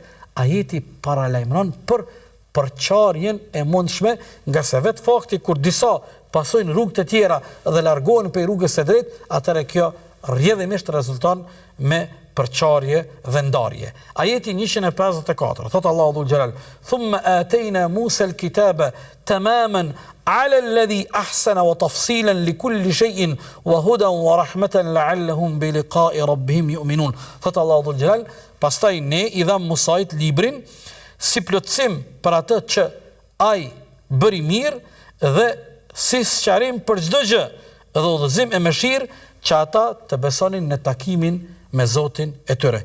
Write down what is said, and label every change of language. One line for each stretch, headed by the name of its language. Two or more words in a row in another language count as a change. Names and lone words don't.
Albanian: Ajeti paralajmëron për përçarjen e mundshme, nga se vetë fakti kur disa pasojnë rrugë të tjera dhe largohen prej rrugës së drejtë, atëherë kjo rrjedhimisht rezulton me përçarje dhe ndarje. Ajeti 154 thot Allahu
Arabic: ذو الجلال: "ثم آتينا موسى الكتاب تماما على الذي أحسن وتفصيلا لكل شيء وهدى ورحمة لعلهم بلقاء ربهم يؤمنون."
Albanian: Thot Allahu
Arabic: ذو الجلال,
Albanian: pastaj ne i dham Musait librin si plotësim për atë që ai bëri mirë dhe si sqarim për çdo gjë dhe udhëzim e mëshirë që ata të besonin në takimin me Zotin e tyre.